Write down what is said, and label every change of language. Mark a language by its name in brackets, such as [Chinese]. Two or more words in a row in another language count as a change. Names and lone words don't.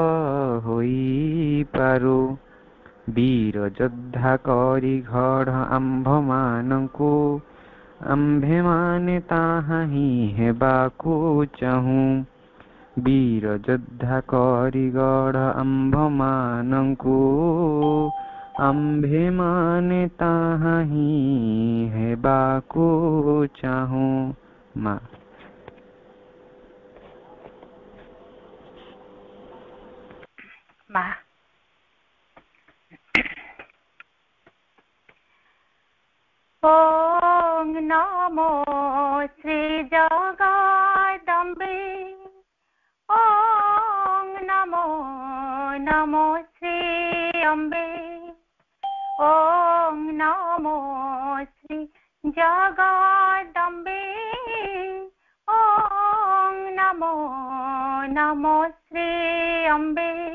[Odia] ହୋଇପାରୁ ବୀର ଯୋଦ୍ଧା କରି ଘଡ଼ ଆମ୍ଭମାନଙ୍କୁ ଆମ୍ଭେମାନେ ତାହା ହିଁ ହେବାକୁ ଚାହୁଁ ବୀର ଯୋଦ୍ଧା କରି ଗଢ଼ ଆମ୍ଭମାନଙ୍କୁ ଆମ୍ଭେମାନେ ତାହା ହିଁ ହେବାକୁ ଚାହୁଁ ମା [Sanskrit] ମା ओम नमो श्री जगदम्बे ओम नमो नमो श्री अम्बे ओम नमो श्री जगदम्बे ओम नमो नमो श्री अम्बे